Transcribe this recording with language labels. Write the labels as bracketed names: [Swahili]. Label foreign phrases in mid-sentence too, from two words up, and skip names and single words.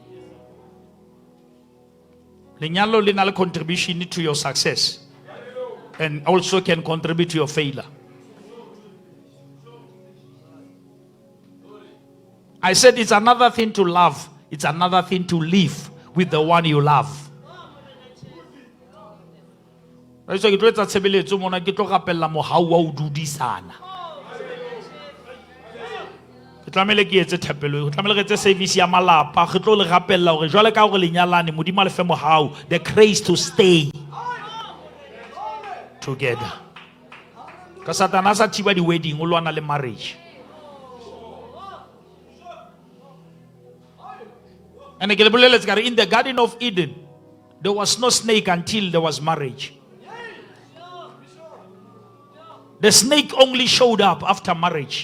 [Southern Sotho] Lenyalo linalo [English] contribution to your success, and also can contribute to your failure. I said it's another thing to love. It's another thing to live with the one you love. [Southern Sotho] So ke tloetsa tshebeletso mona ke tlo rapella mohau wa o dudisana. Ke tlamele ke etse thapelo, ke tlamele ke etse service ya malapa, ke tlo le rapella hore jwale ka hore lenyalane modimo le fe mohau, [English] the grace to stay together. [Southern Sotho] Ka Satana sa thiba di wedding o lwana le marriage. [English] And in the Garden of Eden, there was no snake until there was marriage. The snake only showed up after marriage.